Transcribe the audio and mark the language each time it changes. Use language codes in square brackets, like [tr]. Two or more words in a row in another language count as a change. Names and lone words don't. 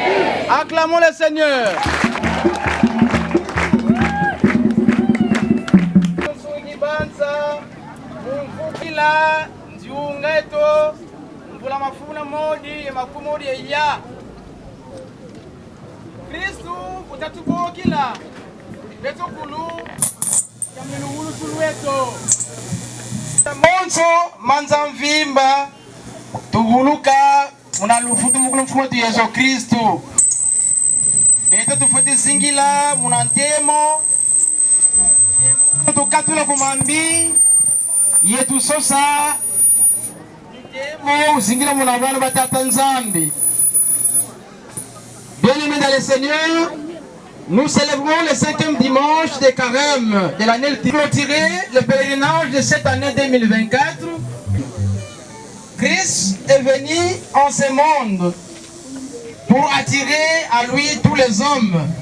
[fr] Acclamons le Seigneur. [kg] Kristu utatubokila betokulu yamiluhulu tulueto monso manzamvimba tuguluka munalufutu mukulu mfumo tu Yesu Kristu beto tufuti zingila munantemo tukatula kumambi yetu sosa ntemo zingila munabana batata nzambi. [fr] Bien-aimés dans le Seigneur, nous célébrons le 5e dimanche de carême de l'année clôturée, le pèlerinage de cette année 2024. Christ est venu en ce monde pour attirer à lui tous les hommes.